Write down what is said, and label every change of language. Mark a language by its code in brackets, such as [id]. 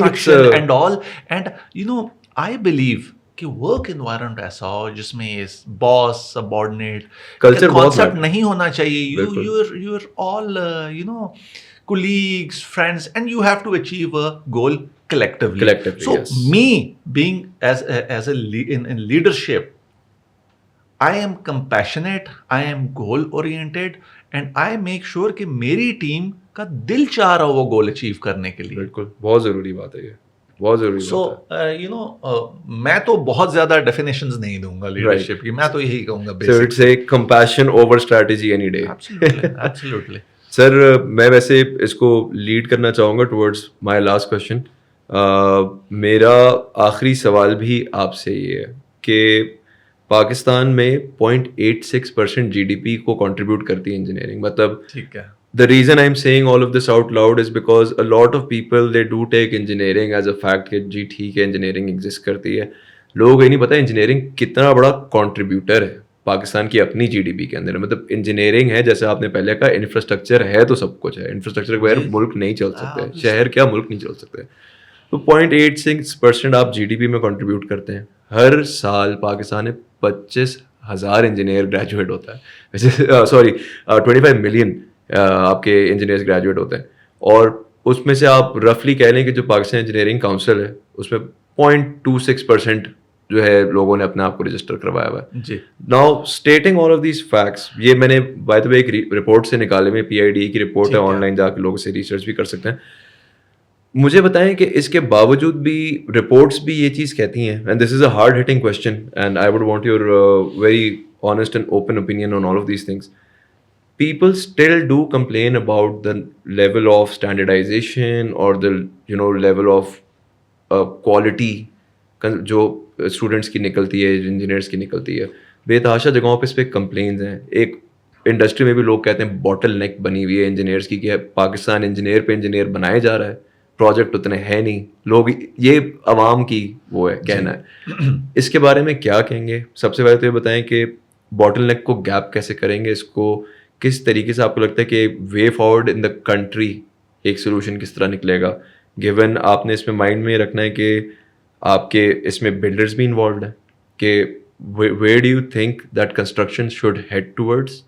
[en] construction and all, and you know, I believe [ur] کہ work environment ایسا ہو جس میں باس سبارڈینیٹ [en] culture concept [ur] نہیں ہونا چاہیے. [en] You are all you know colleagues, friends, and you have to achieve a goal collectively. So me being as in leadership, I am compassionate, I am goal oriented, and I make sure [ur] کہ میری team کا دل چاہ رہا ہو وہ goal achieve کرنے کے لیے. بالکل بہت ضروری بات ہے یہ, بہت ضروری بات ہے. [en] so you know [ur] میں تو بہت زیادہ ڈیفینیشنز نہیں دوں گا لیڈرشپ کی, میں تو یہی کہوں گا [en] So it's a compassion over strategy any day. Absolutely. [ur] سر میں ویسے اس کو لیڈ کرنا چاہوں گا [en] Towards my last question. [ur] میرا آخری سوال بھی آپ سے یہ ہے کہ پاکستان میں 0.86% GDP کو کنٹریبیوٹ کرتی ہے انجینئرنگ. مطلب ٹھیک ہے. [en] The reason I'm saying all of this out loud is because a lot of people they do take engineering as a fact [ur] کہ جی ٹھیک ہے انجینئرنگ ایگزسٹ کرتی ہے. لوگوں کو یہ نہیں پتا انجینئرنگ کتنا بڑا کنٹریبیوٹر ہے پاکستان کی اپنی GDP کے اندر. مطلب انجینئرنگ ہے جیسے آپ نے پہلے کہا, انفراسٹرکچر ہے تو سب کچھ ہے. انفراسٹرکچر کے بغیر ملک نہیں چل سکتے, شہر کیا ملک نہیں چل سکتے. تو 0.86% آپ GDP میں کنٹریبیوٹ کرتے ہیں. ہر سال پاکستان میں 25,000 انجینئر گریجویٹ ہوتا ہے. ویسے سوری 25 ملین آپ کے انجینئرس گریجویٹ ہوتے ہیں, اور اس میں سے آپ رفلی کہہ لیں کہ جو پاکستان انجینئرنگ کاؤنسل ہے اس میں 0.26% جو ہے لوگوں نے اپنے آپ کو رجسٹر کروایا ہوا ہے. جی. [en] now stating all of these facts, [ur] یہ میں نے [en] by the way [ur] ایک رپورٹ سے نکالے ہوئے, PIDE کی رپورٹ ہے, آن لائن جا کے لوگ اسے ریسرچ بھی کر سکتے ہیں. مجھے بتائیں کہ اس کے باوجود بھی رپورٹس بھی یہ چیز کہتی ہیں, [en] And this is a hard hitting question and I would want your very honest and open opinion on all of these things. People still do complain about the level of standardization or the level of quality [ur] جو students کی نکلتی ہے, [en] Engineers کی نکلتی ہے. [ur] بے تحاشا جگہوں پہ اس پہ کمپلینز ہیں. ایک انڈسٹری میں بھی لوگ کہتے ہیں باٹل نیک بنی ہوئی ہے انجینئرس کی, کہ پاکستان انجینئر پہ انجینئر بنائے جا رہا ہے, پروجیکٹ اتنے ہیں نہیں. لوگ یہ عوام کی وہ ہے کہنا ہے. اس کے بارے میں کیا کہیں گے؟ سب سے پہلے تو یہ بتائیں کہ باٹل نیک کو گیپ کیسے کریں گے, اس کو کس طریقے سے آپ کو لگتا ہے کہ [en] way forward in the country [ur] ایک سولوشن کس طرح نکلے گا, گیون آپ نے اس میں مائنڈ میں رکھنا ہے کہ آپ کے اس میں بلڈرز بھی انوالوڈ ہیں, کہ [en] Where do you think that construction should head towards.